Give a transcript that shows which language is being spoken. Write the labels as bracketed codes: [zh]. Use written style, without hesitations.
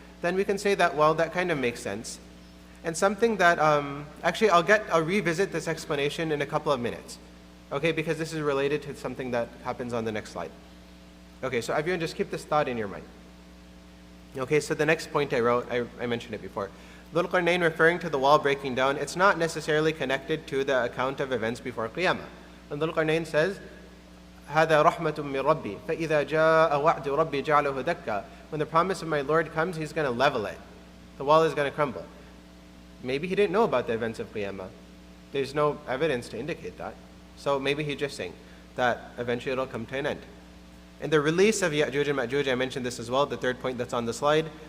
[en] Then we can say that, well, that kind of makes sense. And something that, actually I'll revisit this explanation in a couple of minutes, okay, because this is related to something that happens on the next slide. Okay, so everyone just keep this thought in your mind. Okay, so the next point I wrote, I mentioned it before. Dhul Qarnayn referring to the wall breaking down, it's not necessarily connected to the account of events before Qiyamah. And Dhul Qarnayn says, [ar] هذا رحمة من ربي فإذا جاء وعد ربي جعله دكا. [en] When the promise of my Lord comes, He's going to level it. The wall is going to crumble. Maybe he didn't know about the events of Qiyamah. There's no evidence to indicate that. So maybe he's just saying that eventually it'll come to an end. And the release of Ya'juj and Ma'juj, I mentioned this as well, the third point that's on the slide.